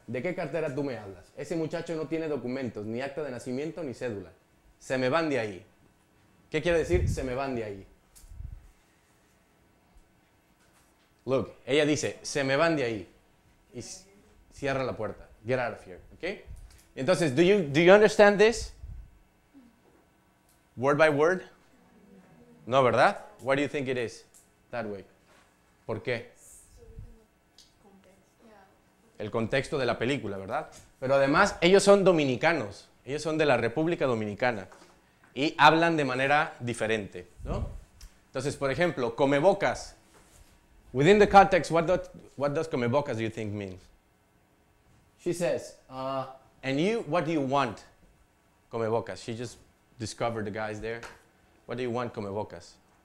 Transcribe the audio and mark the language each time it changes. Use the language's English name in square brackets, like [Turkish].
[Spanish] ¿De qué cartera tú me hablas? Ese muchacho no tiene documentos, ni acta de nacimiento, ni cédula. Se me van de ahí. ¿Qué quiere decir se me van de ahí? Look, ella dice, se me van de ahí. Y cierra la puerta. [English] Get out of here, [Spanish] ¿ok? [English] Entonces, do you understand this? Word by word? No, ¿verdad? Why do you think it is that way? [Spanish] ¿Por qué? El contexto de la película, ¿verdad? Pero además, ellos son dominicanos. Ellos son de la República Dominicana. Y hablan de manera diferente, ¿no? Entonces, por ejemplo, comebocas. [English] Within the context, what does comebocas do you think means? She says, and you, what do you want, comebocas? She just discovered the guys there. What do you want, comebocas?